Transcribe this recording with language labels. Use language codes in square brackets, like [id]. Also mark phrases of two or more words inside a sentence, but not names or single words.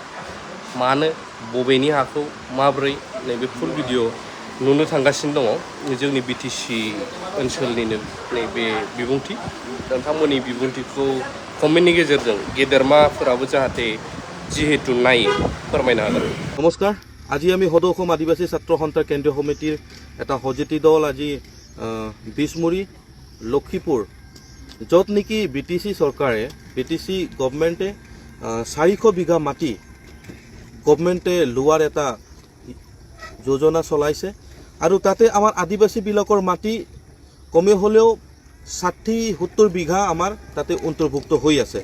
[brx] मानो बबेनि हाखौ माब्रै नैबे फुल भिडिअ नुनो थांगासिनो दङ जोंनि बिटिसि ओनसोलनिनो नैबे बिबुंथि। नोंथांमोननि बिबुंथिखौ कमेन्टनि गेजेरजों गेदेरमाफोराबो जाहाथे जिहेतु नायो फोरमायनो हागोन। [as] नमस्कार, আজি আমি সদৌ অসম আদিবাসী ছাত্ৰ সন্থাৰ কেন্দ্ৰীয় সমিতিৰ এটা হজতি দল আজি বিছমুৰি লক্ষীপুৰ য'ত নেকি বিটিসি চৰকাৰে বিটিসি গভৰ্ণমেণ্টে 400 বিঘা মাটি গভৰ্ণমেণ্টে লোৱাৰ এটা যোজনা চলাইছে আৰু তাতে আমাৰ আদিবাসীবিলাকৰ মাটি কমে হ'লেও 60-70 বিঘা আমাৰ তাতে অন্তৰ্ভুক্ত হৈ আছে।